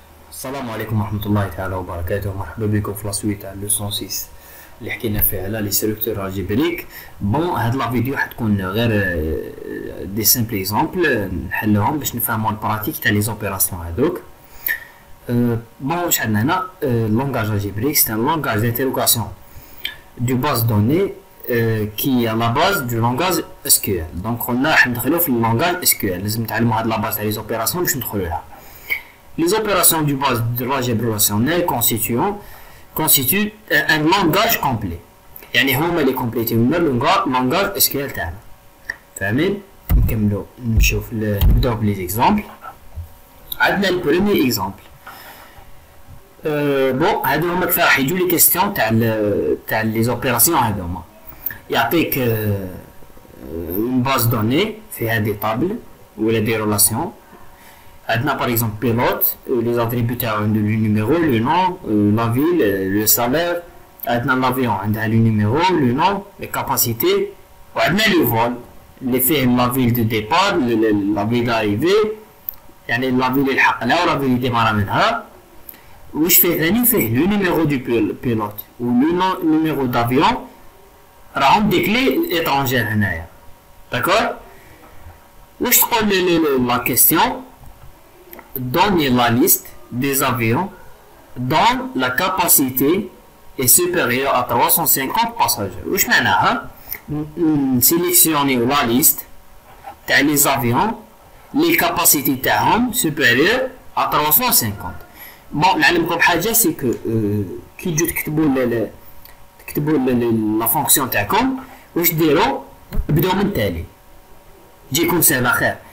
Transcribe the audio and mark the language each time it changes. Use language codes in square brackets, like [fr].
[ar] السلام عليكم ورحمة الله تعالى وبركاته. مرحبا بكم في لاسويت تاع لوسون 6 اللي حكينا فيها على لي سيركتور الجبريك. بون هاد لا فيديو حتكون غير دي سامبل اكزامبل نحلوهم باش نفهموا البراتيك تاع لي زوبيراسيون هادوك. بون واش عندنا هنا [fr] لونغاج الجبريك سي ان لونغاج d'interrogation du base donnée qui est à la base du langage SQL. [ar] donc قلنا راح ندخلو في اللونغاج SQL، لازم نتعلموا هاد لا باز تاع لي زوبيراسيون باش ندخلو لها. [fr] Les opérations du base de l'algèbre relationnelle constituent un langage complet. [ar] يعني هما اللي كومبليتيو لنا langage SQL تاعنا. فاهمين؟ نكملو نبداو بلي زيكزامبل. عندنا البروميي اكزامبل. بون هادو هما كيف راح يجوا لي كيستيون تاع لي زوبيراسيون هادوما. يعطيك اون باز دوني فيها دي طابل ولا دي ريلاسيون. [fr] عندنا par exemple pilote les attributs [ar] تاعو عنده [fr] le numéro, le nom, la ville, le salaire. عندنا l'avion عندها le numéro, le nom, les capacités. وعندنا le vol اللي فيه la ville de départ, la ville d'arrivée، يعني la ville [ar] اللي يلحق لها ولا [fr] ville [ar] اللي يديمارا منها. واش فيه ثاني؟ فيه [fr] le numéro du pilote [ar] و [fr] le numéro d'avion، [ar] راهم دي كلي étrangères هنايا. [fr] d'accord. [ar] واش تقول [fr] la question؟ Donnez la liste des avions dont la capacité est supérieure à 350 passagers. [ar] واش معناها؟ نسيليكسيونيو لا ليست تاع لي زافيون لي كاباسيتي تاعهم [fr] supérieure à 350. [ar] بون نعلمكم بحاجه سي كو كي تجو تكتبوا لا فونكسيون تاعكم واش ديروا؟ بداو من التالي تجيكم سهله خير.